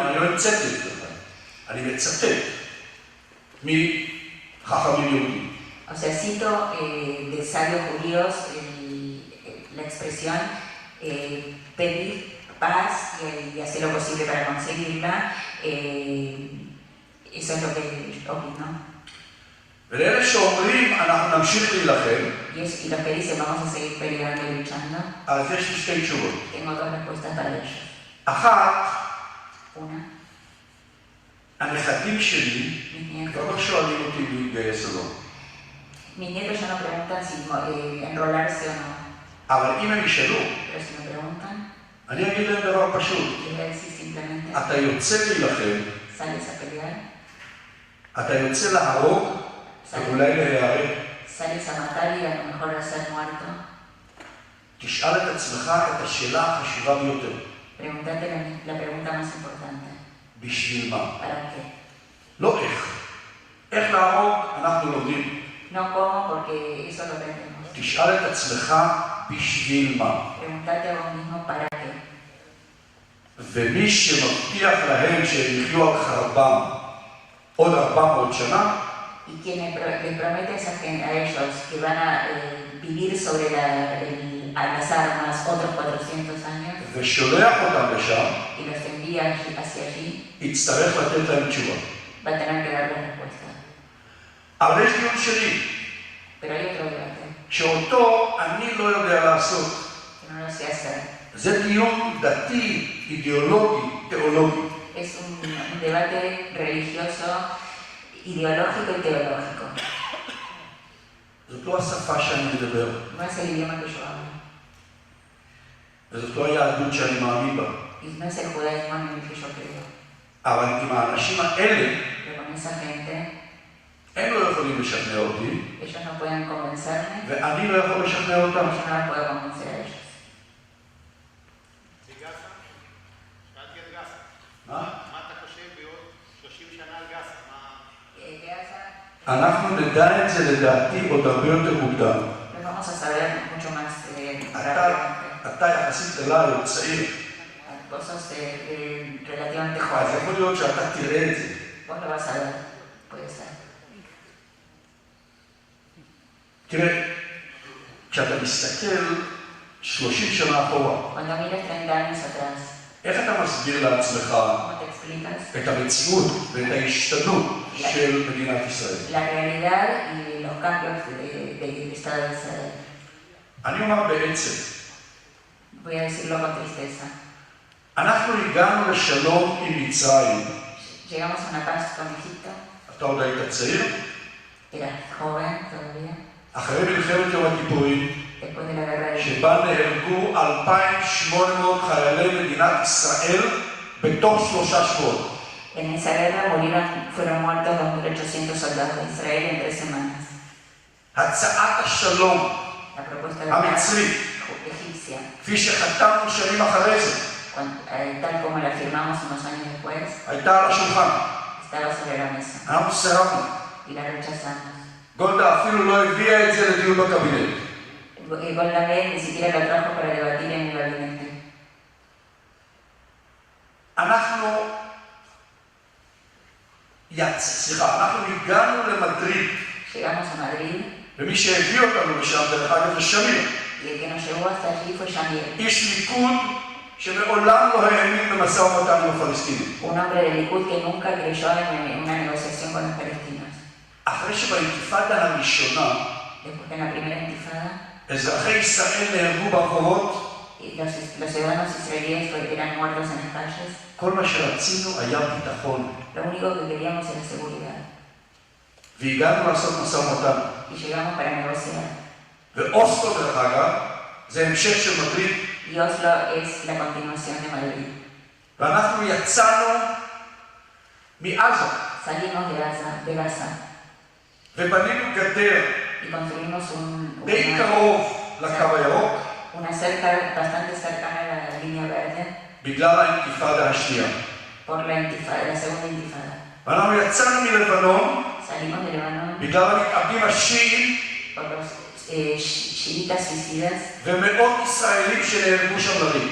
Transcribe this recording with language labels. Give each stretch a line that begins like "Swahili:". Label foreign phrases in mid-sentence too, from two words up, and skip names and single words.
Hebrew: אני לא המצאתי את זה, אני מצטט מחכמים יהודים.
Spanish: O sea, cito de sabios judíos la expresión pedir paz y hacer lo posible para conseguirla. Eso es lo que opino.
Hebrew: ולאלה שאומרים אנחנו נמשיך להילחם,
Spanish: Y los que dicen vamos a seguir peleando y luchando,
Hebrew: אז יש לי שתי תשובות.
Spanish: tengo dos respuestas para ellos.
Hebrew: אחת,
Spanish: Una,
Hebrew: הנכדים שלי
Spanish: mis
Hebrew: כבר
Spanish: nietos.
Hebrew: לא שואלים אותי להתגייס או לא.
Spanish: Mis nietos ya no preguntan si enrolarse o no,
Hebrew: אבל אם הם ישאלו,
Spanish: pero si me preguntan,
Hebrew: אני אגיד להם דבר פשוט.
Spanish: les voy a decir simplemente,
Hebrew: אתה יוצא להילחם,
Spanish: sales a pelear,
Hebrew: אתה יוצא להרוג ואולי להיהרג.
Spanish: sales a matar y a lo mejor a ser muerto.
Hebrew: תשאל את עצמך את השאלה החשובה ביותר.
Spanish: Pregúntate la pregunta más importante.
Hebrew: בשביל מה?
Spanish: ¿Para qué?
Hebrew: לא איך. איך להרוג אנחנו לומדים.
Spanish: No cómo, porque eso lo aprendemos.
Hebrew: תשאל את עצמך בשביל מה.
Spanish: Pregúntate a vos mismo para qué.
Hebrew: ומי שמבטיח להם שהם יחיו על חרבם עוד 400 שנה,
Spanish: Y quien les promete a ellos que van a vivir sobre las armas otros 400 años
Hebrew: ושולח אותם לשם,
Spanish: y los envía hacia allí,
Hebrew: יצטרך לתת להם תשובה.
Spanish: va a tener que darle respuesta.
Hebrew: אבל יש דיון שני,
Spanish: Pero hay otro debate
Hebrew: שאותו אני לא יודע לעשות.
Spanish: que no lo sé hacer.
Hebrew: זה דיון דתי, אידיאולוגי, תיאולוגי.
Spanish: Es un debate religioso, ideológico y teológico.
Hebrew: זאת לא השפה שאני מדבר,
Spanish: No es el idioma que yo hablo.
Hebrew: וזאת לא היהדות שאני מאמין בה.
Spanish: Y no es el judaísmo en el que yo creo.
Hebrew: אבל עם האנשים האלה,
Spanish: Pero con esa gente,
Hebrew: הם לא יכולים לשכנע אותי,
Spanish: ellos no pueden convencerme,
Hebrew: ואני לא יכול לשכנע אותם.
Spanish: yo no los puedo convencer a ellos.
Hebrew: בגאזה? שאלתי על גאזה. מה? מה אתה חושב בעוד 30 שנה על גאזה? אנחנו נדע את זה לדעתי עוד הרבה יותר מוקדם.
Spanish: Lo vamos a saber mucho más rápidamente.
Hebrew: אתה יחסית אליי עוד צעיר,
Spanish: Vos sos relativamente
Hebrew: אז
Spanish: joven.
Hebrew: יכול להיות שאתה תראה את זה.
Spanish: Vos lo vas a ver, puede ser.
Hebrew: תראה, כשאתה מסתכל 30 שנה אחורה,
Spanish: Cuando miras 30 años atrás,
Hebrew: איך אתה מסביר לעצמך
Spanish: ¿cómo te explicas
Hebrew: את המציאות ואת ההשתנות של מדינת ישראל?
Spanish: la realidad y los cambios del Estado de Israel?
Hebrew: אני אומר בעצם,
Spanish: Voy a decirlo con tristeza.
Hebrew: אנחנו הגענו לשלום עם מצרים.
Spanish: Llegamos a una paz con Egipto,
Hebrew: אתה עוד היית צעיר?
Spanish: eras joven todavía,
Hebrew: אחרי מלחמת יום הכיפורים,
Spanish: después de la guerra de
Hebrew: שבה נהרגו 2,800 חיילי מדינת ישראל בתוך 3 שבועות.
Spanish: En esa guerra fueron muertos 2.800 soldados de Israel en 3 semanas.
Hebrew: הצעת השלום
Spanish: La propuesta de paz
Hebrew: המצרית,
Spanish: egipcia,
Hebrew: כפי שחתמנו שנים אחרי זה,
Spanish: tal como la firmamos unos años después,
Hebrew: הייתה על השולחן.
Spanish: estaba sobre la mesa
Hebrew: אנחנו סירבנו.
Spanish: y la rechazamos.
Hebrew: גולדה אפילו לא הביאה את זה לדיון בקבינט.
Spanish: Golda Meir ni siquiera lo trajo para debatir en el gabinete.
Hebrew: אנחנו הגענו למדריד,
Spanish: Llegamos a Madrid
Hebrew: ומי שהביא אותנו לשם, דרך אגב, זה שמיר.
Spanish: y el que nos llevó hasta allí fue Shamir,
Hebrew: איש ליכוד שמעולם לא האמין במשא ומתן עם הפלסטינים.
Spanish: un hombre de Likud que nunca creyó en una negociación con los palestinos.
Hebrew: אחרי שבאינתיפאדה הראשונה,
Spanish: Después de la primera intifada,
Hebrew: אזרחי ישראל נהרגו ברחובות,
Spanish: y los ciudadanos israelíes eran muertos en las calles,
Hebrew: כל מה שרצינו היה ביטחון.
Spanish: lo único que queríamos era seguridad.
Hebrew: והגענו לעשות משא ומתן.
Spanish: Y llegamos para negociar.
Hebrew: ואוסלו, דרך אגב, זה המשך של מדריד.
Spanish: Y Oslo es la continuación de Madrid.
Hebrew: ואנחנו יצאנו מעזה,
Spanish: Salimos de Gaza
Hebrew: ובנינו גדר
Spanish: y construimos
Hebrew: די קרוב לקו הירוק,
Spanish: una cerca bastante cercana a la línea verde
Hebrew: בגלל האינתיפאדה השנייה.
Spanish: por la segunda intifada.
Hebrew: ואנחנו יצאנו מלבנון,
Spanish: Salimos de Líbano
Hebrew: בגלל המתאבדים השיעים,
Spanish: por los chiitas suicidas
Hebrew: ומאות ישראלים שנהרגו שם לריק.